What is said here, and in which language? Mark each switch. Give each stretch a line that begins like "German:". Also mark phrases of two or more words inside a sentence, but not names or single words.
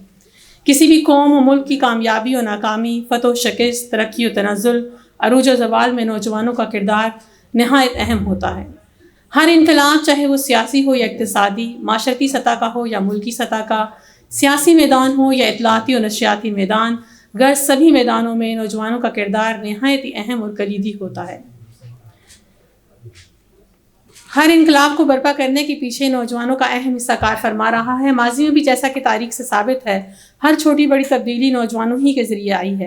Urdu: کسی بھی قوم و ملک کی کامیابی و ناکامی، فتح و شکست، ترقی و تنزل، عروج و زوال میں نوجوانوں کا کردار نہایت اہم ہوتا ہے. ہر انقلاب، چاہے وہ سیاسی ہو یا اقتصادی، معاشرتی سطح کا ہو یا ملکی سطح کا، سیاسی میدان ہو یا اطلاعاتی و نشریاتی میدان، غرض سبھی میدانوں میں نوجوانوں کا کردار نہایت ہی اہم اور کلیدی ہوتا ہے. ہر انقلاب کو برپا کرنے کے پیچھے نوجوانوں کا اہم حصہ کار فرما رہا ہے. ماضی میں بھی جیسا کہ تاریخ سے ثابت ہے، ہر چھوٹی بڑی تبدیلی نوجوانوں ہی کے ذریعے آئی ہے.